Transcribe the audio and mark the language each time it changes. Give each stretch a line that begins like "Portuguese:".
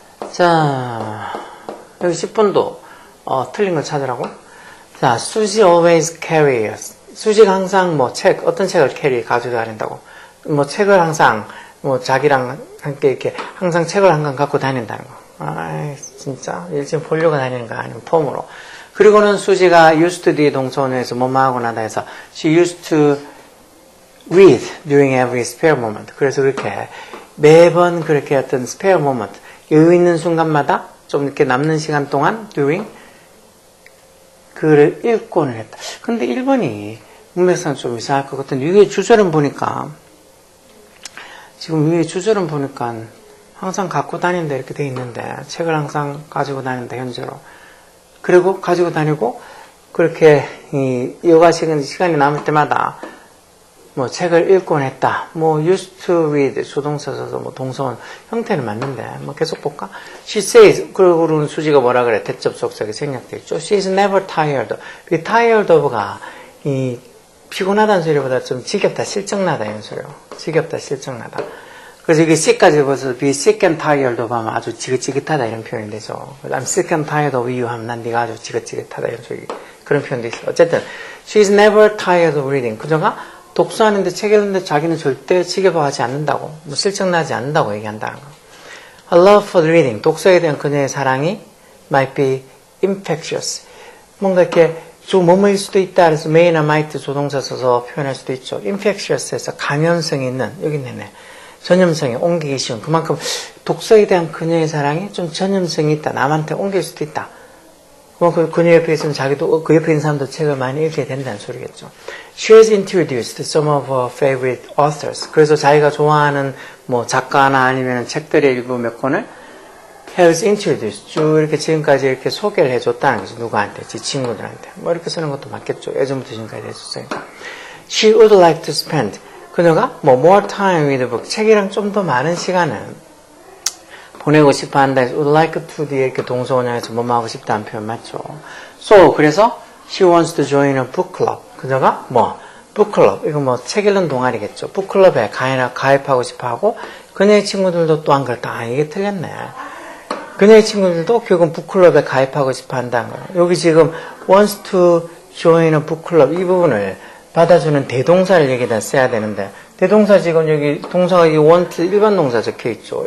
Korean: 자, 여기 10번도 틀린 걸 찾으라고. 자,
English: Susie always carries.
Korean: 수지가 항상 어떤 책을 가지고 다닌다고. 책을 항상, 자기랑 함께 이렇게 항상 책을 한 권 갖고 다닌다는 거. 진짜. 지금 보려고 다니는 거 아니면 폼으로. 그리고는 수지가
English: used to
Korean: 뒤에 동사원에서 뭐뭐 하고 나다 해서
English: she used to read during every spare moment.
Korean: 그래서 그렇게 매번 그렇게 어떤
English: spare moment,
Korean: 여유 있는 순간마다 좀 이렇게 남는 시간 동안 during 글을 읽곤 했다. 근데 1번이 문맥상 좀 이상할 것 같은데 위에 주절은 보니까 지금 위에 주절은 보니까 항상 갖고 다닌다 이렇게 돼 있는데 책을 항상 가지고 다닌다 현재로. 그리고 가지고 다니고 그렇게 여가 시간이 남을 때마다 책을 읽곤 했다.
English: used to read
Korean: 조동사 써서 동사원 형태는 맞는데 계속 볼까?
English: She says
Korean: 그리고는 수지가 뭐라 그래? 대접 속삭이 생략돼 있죠.
English: She is never tired.
Korean: 이 tired of가 이 피곤하다는 소리보다 좀 지겹다, 실증나다 이런 소리요. 지겹다, 실증나다. 그래서 이게 sick까지 벌써
English: be sick and tired of
Korean: 하면 아주 지긋지긋하다 이런 표현이 되죠.
English: I'm sick and tired of you
Korean: 하면 난 네가 아주 지긋지긋하다 이런 소리 그런 표현도 있어요. 어쨌든
English: she is never tired of reading.
Korean: 그녀가 독서하는데 책 읽는데 자기는 절대 지겨워하지 않는다고, 실증나지 않는다고 얘기한다는 거.
English: A love for reading,
Korean: 독서에 대한 그녀의 사랑이
English: might be infectious.
Korean: 뭔가 이렇게 좀 뭐뭐일 수도 있다. 그래서 may나 might 조동사 써서 표현할 수도 있죠. infectious에서 감염성이 있는, 여기 있네. 전염성이 옮기기 쉬운. 그만큼 독서에 대한 그녀의 사랑이 좀 전염성이 있다. 남한테 옮길 수도 있다. 그녀 옆에 있으면 자기도 그 옆에 있는 사람도 책을 많이 읽게 된다는 소리겠죠.
English: She has introduced some of her favorite authors.
Korean: 그래서 자기가 좋아하는 작가나 아니면 책들의 일부 몇 권을
English: has introduced.
Korean: 쭉 이렇게 지금까지 이렇게 소개를 해줬다는 거죠. 누구한테? 지 친구들한테. 이렇게 쓰는 것도 맞겠죠. 예전부터 지금까지 해줬으니까.
English: She would like to spend.
Korean: 그녀가
English: more time with the book.
Korean: 책이랑 좀 더 많은 시간을 보내고 싶어 한다 해서
English: would like to
Korean: 뒤에 이렇게 동사원형에서 뭐뭐 하고 싶다는 표현 맞죠.
English: So
Korean: 그래서
English: she wants to join a book club.
Korean: 그녀가 book club 이거 책 읽는 동아리겠죠. book club에 가입하고 싶어 하고 그녀의 친구들도 또한 그렇다. 이게 틀렸네. 그녀의 친구들도 결국은 book club에 가입하고 싶어 한다는 거예요. 여기 지금
English: wants to join a book club
Korean: 이 부분을 받아주는 대동사를 여기다 써야 되는데 대동사 지금 여기 동사가 이 want 일반 동사 적혀 있죠.